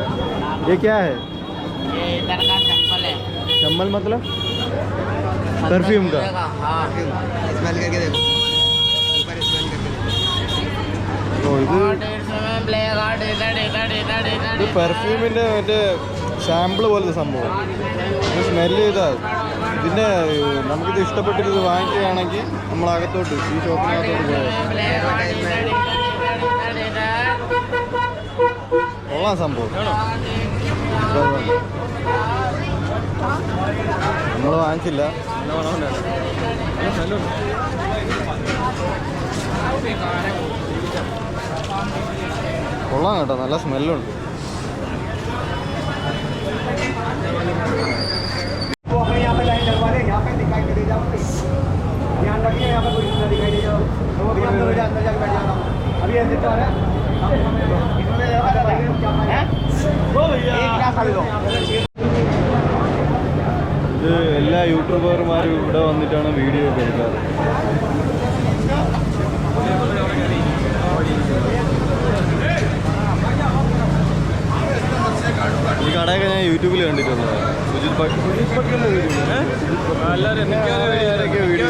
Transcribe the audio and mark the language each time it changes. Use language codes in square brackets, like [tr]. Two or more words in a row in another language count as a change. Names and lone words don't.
[hi] ये क्या है? ये इधर का चप्पल है। चम्मल मतलब परफ्यूम का? हाँ स्मेल करके देखो, ऊपर स्मेल करके देखो। [ml] ഓ ഇത് [hi] 150 में [en] black art [ml] ഇത് പെർഫ്യൂമിൻ്റെ മറ്റേ സാമ്പിൾ പോലത്തെ സംഭവം. ഇത് സ്മെല്ല് ചെയ്താൽ ഇതിൻ്റെ നമുക്കിത് ഇഷ്ടപ്പെട്ടിട്ട് ഇത് വാങ്ങിക്കുകയാണെങ്കിൽ നമ്മളകത്തോട്ട് ഈ ഷോപ്പിനകത്തോട്ട് പോയാൽ കൊള്ളാം സംഭവം. നമ്മൾ വാങ്ങിച്ചില്ല. കൊള്ളാം കേട്ടോ, നല്ല സ്മെല്ലുണ്ട്. [hi] यहाँ पे लाइन लगवा रहे, यहाँ पे दिखाई दे जाओ, ध्यान रखिए, यहाँ पे कोई ना दिखाई दे जाओ। अभी अंदर जाके बैठ जाना, अभी ऐसे तो है [ml] ഇത് എല്ലാ യൂട്യൂബർമാരും ഇവിടെ വന്നിട്ടാണ് വീഡിയോ ഒക്കെ എടുക്കാറ്. ഈ കടയൊക്കെ ഞാൻ യൂട്യൂബിൽ കണ്ടിട്ടുള്ളത്. സുജിത് ഭട്ടിൻ്റെ വീഡിയോ